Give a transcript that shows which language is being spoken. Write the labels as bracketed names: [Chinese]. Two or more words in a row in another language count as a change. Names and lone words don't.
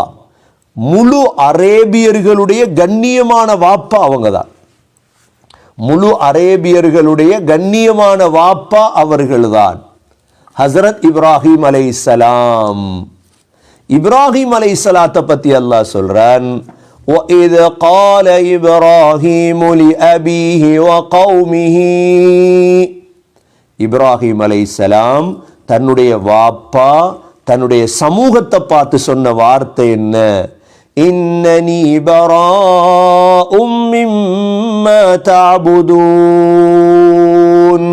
[Tamil] முழு அரேபியர்களுடைய கண்ணியமான வாப்பா அவங்க தான். முழு அரேபியர்களுடைய கண்ணியமான வாப்பா அவர்கள் தான். ஹசரத் இப்ராஹிம் அலைஹிஸ்ஸலாம். இப்ராஹிம் அலைஹிஸ்ஸலாத்தை பத்தி அல்லாஹ் சொல்றான், [Arabic] وَإِذْ قَالَ إِبْرَاهِيمُ لِأَبِيهِ وَقَوْمِهِ. [Tamil] இப்ராஹிம் அலைஹிஸ்ஸலாம் தன்னுடைய வாப்பா தன்னுடைய சமூகத்தை பார்த்து சொன்ன வார்த்தை என்ன? [Arabic] إنني براء مما تعبدون.